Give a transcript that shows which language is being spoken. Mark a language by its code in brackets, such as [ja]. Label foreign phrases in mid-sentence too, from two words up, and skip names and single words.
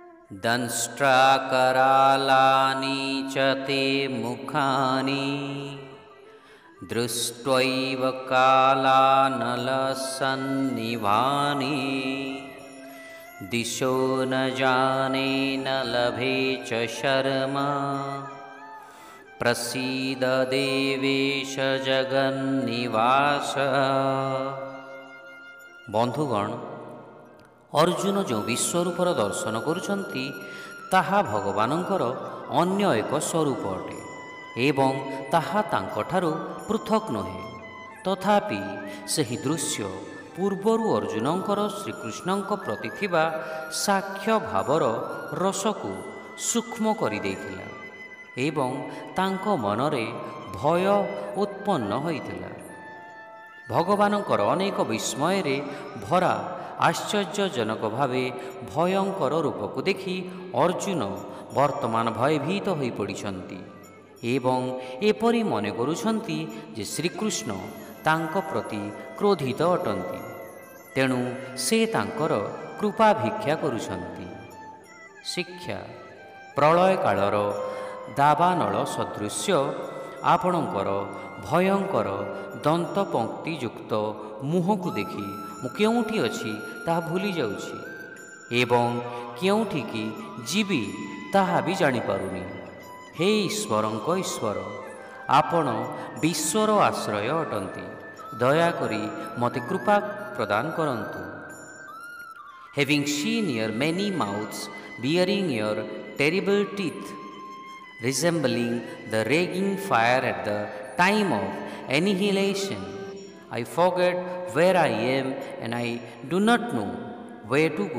[sa] दंष्ट्राकरालानि च ते मुखानि दृष्ट्वैव कालानलसन्निभानि दिशो न जाने न लभे च शर्मा प्रसीद देवेश जगन्निवास। [or] ବନ୍ଧୁଗଣ, ଅର୍ଜୁନ ଜୋ ବିଶ୍ୱରୂପର ଦର୍ଶନ କରୁଛନ୍ତି ତାହା ଭଗବାନଙ୍କର ଅନ୍ୟ ଏକ ସ୍ୱରୂପ ଅଟେ ଏବଂ ତାହା ତାଙ୍କଠାରୁ ପୃଥକ ନହେ। ତଥାପି ସହି ଦୃଶ୍ୟ ପୂର୍ବରୁ ଅର୍ଜୁନଙ୍କର ଶ୍ରୀକୃଷ୍ଣଙ୍କ ପ୍ରତି ଥିବା ସାକ୍ଷ୍ୟ ଭାବର ରସକୁ ସୂକ୍ଷ୍ମ କରି ଦେଇଥିଲା ଏବଂ ତାଙ୍କ ମନରେ ଭୟ ଉତ୍ପନ୍ନ ହୋଇଥିଲା। ଭଗବାନଙ୍କର ଅନେକ ବିସ୍ମୟରେ ଭରା ଆଶ୍ଚର୍ଯ୍ୟଜନକ ଭାବେ ଭୟଙ୍କର ରୂପକୁ ଦେଖି ଅର୍ଜୁନ ବର୍ତ୍ତମାନ ଭୟଭୀତ ହୋଇ ପଡ଼ିଛନ୍ତି ଏବଂ ଏପରି ମନେ କରୁଛନ୍ତି ଯେ ଶ୍ରୀକୃଷ୍ଣ ତାଙ୍କ ପ୍ରତି କ୍ରୋଧିତ ଅଟନ୍ତି, ତେଣୁ ସେ ତାଙ୍କର କୃପା ଭିକ୍ଷା କରୁଛନ୍ତି। ଶିକ୍ଷା ପ୍ରଳୟ କାଳର ଦାବାନଳ ସଦୃଶ୍ୟ ଆପଣଙ୍କର ଭୟଙ୍କର ଦନ୍ତ ପଂକ୍ତିଯୁକ୍ତ ମୁହଁ କୁ ଦେଖି ମୁଁ କେଉଁଠି ଅଛି ତାହା ଭୁଲି ଯାଉଛି ଏବଂ କେଉଁଠି କି ଜୀବି ତାହା ଭି ଜାଣି ପାରୁନି। ହେ ଈଶ୍ୱରଙ୍କ ଈଶ୍ୱର, ଆପଣ ବିଶ୍ୱର ଆଶ୍ରୟ ଅଟନ୍ତି, ଦୟାକରି ମତେ କୃପା ପ୍ରଦାନ କରନ୍ତୁ। [en] Having seen your many mouths bearing your terrible teeth, resembling the raging fire at the time of annihilation, I forget where I am and I do not know where to go.